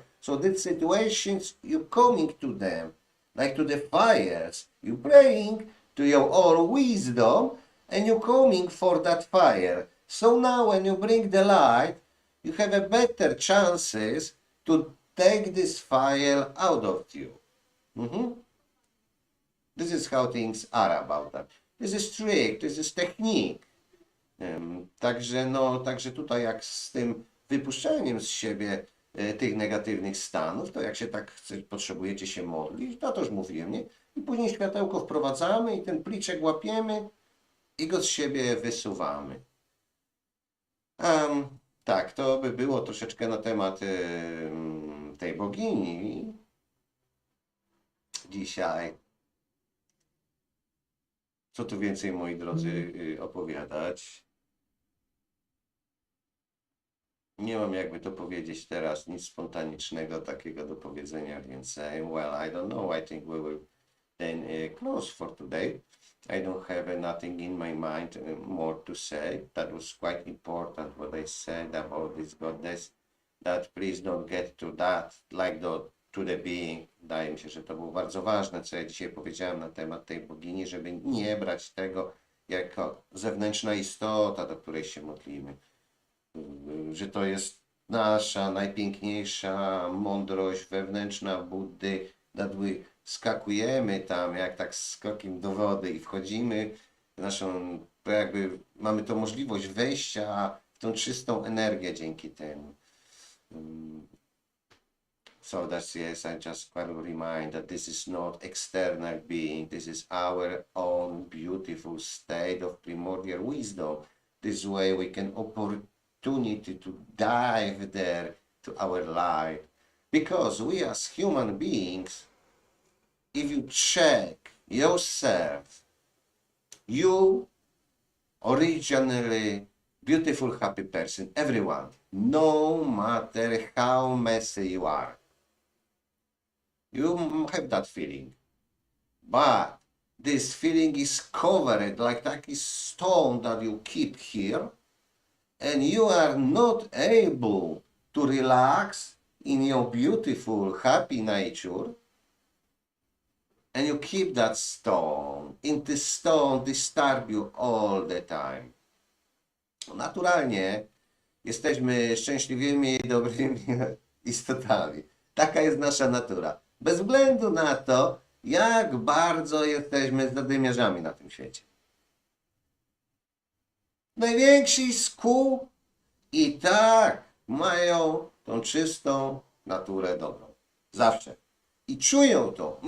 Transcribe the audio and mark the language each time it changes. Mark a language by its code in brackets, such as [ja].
[en] So these situations, you coming to them, like to the fires, you praying to your own wisdom, and you coming for that fire. So now when you bring the light, you have a better chances to take this fire out of you. This is how things are about that. This is trick, this is technique. [pl] Także tutaj jak z tym wypuszczeniem z siebie tych negatywnych stanów, to jak się tak potrzebujecie się modlić, to już mówiłem, nie? I później światełko wprowadzamy i ten pliczek łapiemy i go z siebie wysuwamy. Tak, to by było troszeczkę na temat tej bogini dzisiaj. Co tu więcej, moi drodzy, opowiadać? Nie mam jakby to powiedzieć teraz, nic spontanicznego takiego do powiedzenia więcej. [en] Well, I don't know, I think we will then close for today. I don't have nothing in my mind more to say. That was quite important what I said about this goddess. That please don't get to that, like to the being. [pl] Wydaje mi się, że to było bardzo ważne, co ja dzisiaj powiedziałem na temat tej bogini, żeby nie brać tego jako zewnętrzna istota, do której się modlimy. Że to jest nasza najpiękniejsza mądrość wewnętrzna Buddy, [en] that we [pl] skakujemy tam, jak tak skokiem do wody i wchodzimy w naszą, jakby mamy tą możliwość wejścia w tą czystą energię dzięki temu. [en] So that's yes, I just want to remind that this is not external being, this is our own beautiful state of primordial wisdom. This way we can opportunity to dive there to our life. Because we as human beings, if you check yourself, you originally beautiful, happy person, everyone, no matter how messy you are. You have that feeling. But this feeling is covered like that stone that you keep here, and you are not able to relax in your beautiful, happy nature, and you keep that stone, and this stone disturb you all the time. [pl] naturalnie jesteśmy szczęśliwymi i dobrymi istotami. Taka jest nasza natura. Bez względu na to, jak bardzo jesteśmy zadymiarzami na tym świecie. Najwięksi z kół i tak mają tą czystą naturę dobrą. Zawsze. I czują to.